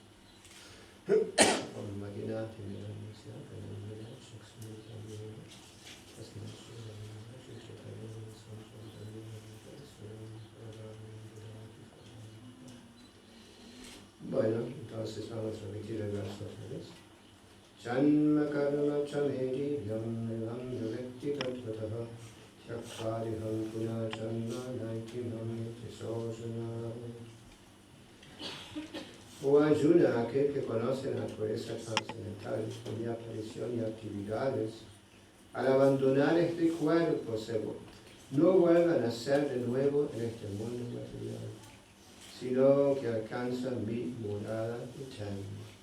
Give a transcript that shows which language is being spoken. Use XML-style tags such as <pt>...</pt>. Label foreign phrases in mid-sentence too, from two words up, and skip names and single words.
<es>Bueno, entonces vamos a repetir el verso otra vez.</es> <sa>Janma karma chamedi vyam evam yavekti tatvataha Shakvariham puna janma naitimam tisosana.</sa> <es>O Arjuna, aquel que conoce la naturaleza trascendental de aparición y actividades, al abandonar este cuerpo no vuelve a nacer de nuevo en este mundo material, sino que alcanza mi morada eterna.</es>